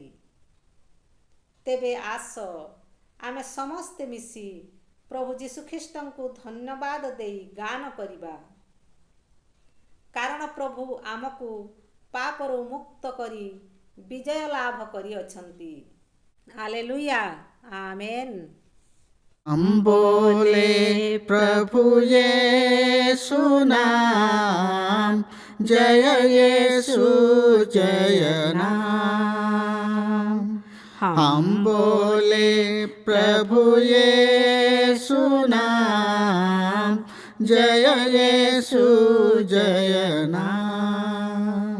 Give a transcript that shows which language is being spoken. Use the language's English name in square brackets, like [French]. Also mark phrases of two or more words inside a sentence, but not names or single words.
[Odia] ତେବେ ଆସ, ଆମେ ସମସ୍ତେ ମିଶି ପ୍ରଭୁ ଯୀଶୁଖ୍ରୀଷ୍ଟଙ୍କୁ ଧନ୍ୟବାଦ ଦେଇ ଗାନ କରିବା, କାରଣ ପ୍ରଭୁ ଆମକୁ ପାପରୁ ମୁକ୍ତ କରି ବିଜୟ ଲାଭ କରିଅଛନ୍ତି। ହାଲେଲୁୟା, ଆମେନ୍। [Hindi] हम बोले प्रभु यीशु नाम, जय यीशु जय नाम। हम बोले प्रभु यीशु नाम, जय यीशु जय नाम।